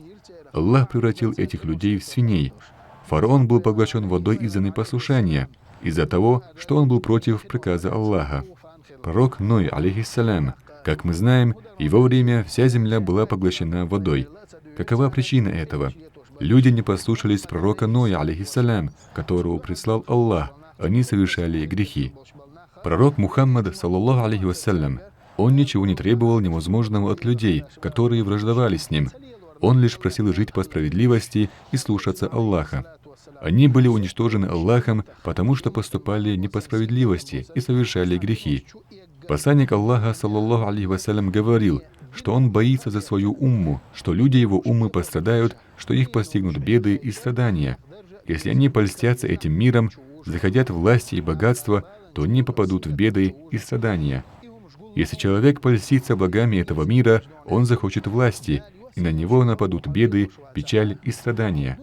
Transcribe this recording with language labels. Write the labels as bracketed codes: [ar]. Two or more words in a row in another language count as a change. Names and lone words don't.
[ru] Аллах превратил этих людей в свиней. Фараон был поглощен водой из-за непослушания, из-за того, что он был против приказа Аллаха. Пророк Ной, алейхиссалям, как мы знаем, его время вся земля была поглощена водой. Какова причина этого? Люди не послушались пророка Ноя, алейхиссалям, которого прислал Аллах. Они совершали грехи. Пророк Мухаммад, [ar] صلى الله عليه وسلم, [ru] он ничего не требовал невозможного от людей, которые враждовали с ним. Он лишь просил жить по справедливости и слушаться Аллаха. Они были уничтожены Аллахом, потому что поступали не по справедливости и совершали грехи. Посланник Аллаха, [ar] صلى الله عليه وسلم, [ru] говорил, что он боится за свою умму, что люди его уммы пострадают, что их постигнут беды и страдания. Если они польстятся этим миром, захотят власти и богатства, то они попадут в беды и страдания. Если человек польстится благами этого мира, он захочет власти, и на него нападут беды, печаль и страдания.